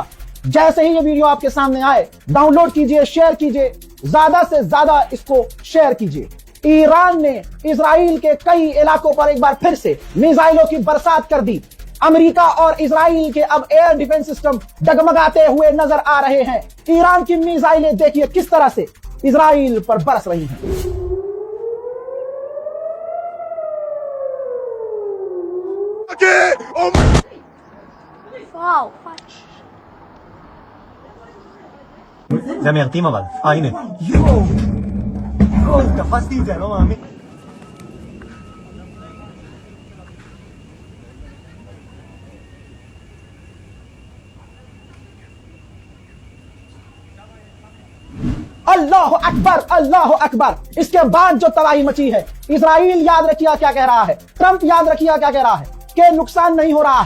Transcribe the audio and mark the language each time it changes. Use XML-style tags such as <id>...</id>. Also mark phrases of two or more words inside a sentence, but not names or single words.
<hi>जैसे ही ये वीडियो आपके सामने आए, डाउनलोड कीजिए, शेयर कीजिए, ज्यादा से ज्यादा इसको शेयर कीजिए। ईरान ने इजराइल के कई इलाकों पर एक बार फिर से मिसाइलों की बरसात कर दी। अमेरिका और इजराइल के अब</hi> <en>air defense system</en> <hi>डगमगाते हुए नजर आ रहे हैं। ईरान की मिसाइलें देखिए किस तरह से इजराइल पर बरस रही हैं।</hi> <he>וואו. זה מיירטים אבל. הנה. יואו, תפסתי את זה, אני לא מאמין.</he> <ar>الله أكبر، الله أكبر.</ar> <hi>इसके बाद जो तबाही मची है, इजराइल याद रखिए क्या कह रहा है, ट्रंप याद रखिए क्या कह रहा है कि नुकसान नहीं हो रहा है।</hi>